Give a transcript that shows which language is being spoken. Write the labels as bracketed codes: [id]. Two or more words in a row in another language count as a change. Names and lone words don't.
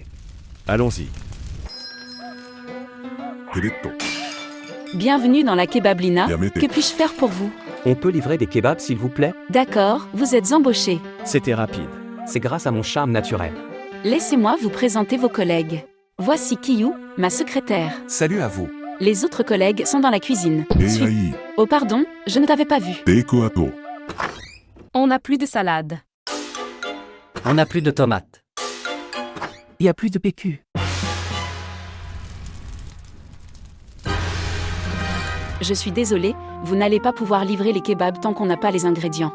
[fr] Allons-y. [ja] ペレット。 [fr] Bienvenue dans la Kebablina. Yamete. Que puis-je faire pour vous? On peut livrer des kebabs s'il vous plaît? D'accord, vous êtes embauché. C'était rapide. C'est grâce à mon charme naturel. Laissez-moi vous présenter vos collègues. Voici Kiyu, ma secrétaire. Salut à vous. Les autres collègues sont dans la cuisine. AI Oh pardon, je ne t'avais pas vu. [ja] テイクアウト。 [fr] On n'a plus de salade. On n'a plus de tomates. Il n'y a plus de PQ. Je suis désolée, vous n'allez pas pouvoir livrer les kebabs tant qu'on n'a pas les ingrédients.